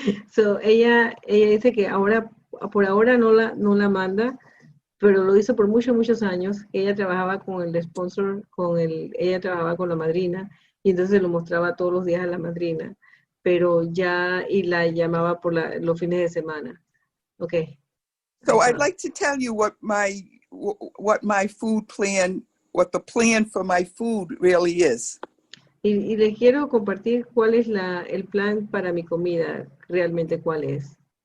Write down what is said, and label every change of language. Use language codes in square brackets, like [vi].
[es] So, ella dice que por ahora no la manda, pero lo hizo por muchos años. Ella trabajaba con el sponsor, ella trabajaba con la madrina, y entonces lo mostraba todos los días a la madrina, pero y la llamaba por los fines de semana. [en] Okay. So I'd like to tell you what my food plan, what the plan for my food really is. [es] Y les quiero compartir cuál es el plan para mi comida, realmente cuál es.